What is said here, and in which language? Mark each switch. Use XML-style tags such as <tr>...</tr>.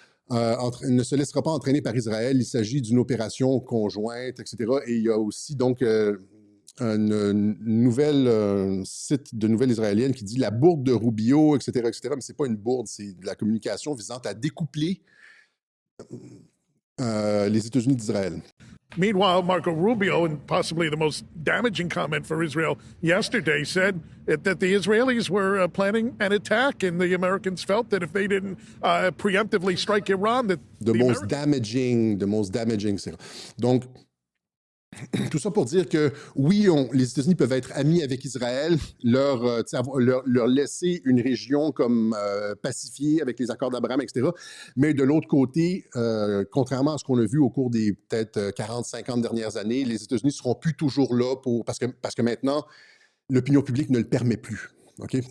<fr>ne se laissera pas entraîner par Israël. Il s'agit d'une opération conjointe, etc. Et il y a aussi donc un nouvel site de nouvelles israéliennes qui dit la bourde de Rubio, etc., etc. Mais c'est pas une bourde, c'est de la communication visant à découpler les États-Unis d'Israël.</fr> <en>Meanwhile, Marco Rubio, and possibly the most damaging comment for Israel yesterday, said that the Israelis were planning an attack, and the Americans felt that if they didn't preemptively strike Iran, that the most damaging.</en> <fr>Donc, tout ça pour dire que oui, les États-Unis peuvent être amis avec Israël, leur laisser une région comme pacifiée avec les accords d'Abraham, etc. Mais de l'autre côté, contrairement à ce qu'on a vu au cours des peut-être 40-50 dernières années, les États-Unis ne seront plus toujours là parce que maintenant, l'opinion publique ne le permet plus. Okay?</fr>